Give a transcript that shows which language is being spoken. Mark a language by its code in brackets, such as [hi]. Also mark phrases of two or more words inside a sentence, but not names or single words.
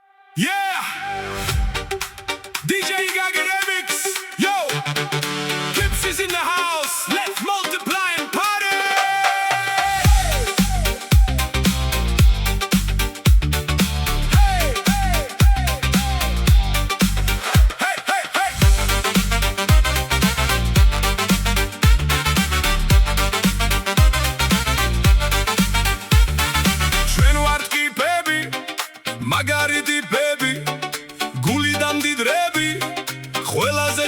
[en] Yeah! DJ Gaga Remix! Yo! Clips is in the house! Let's multiply and party! Hey! Hey, hey, hey! [ka] ჩვენ ვართ კიპები, მაგარი ტიპები, გულიდან მდიდრები, ყველაზე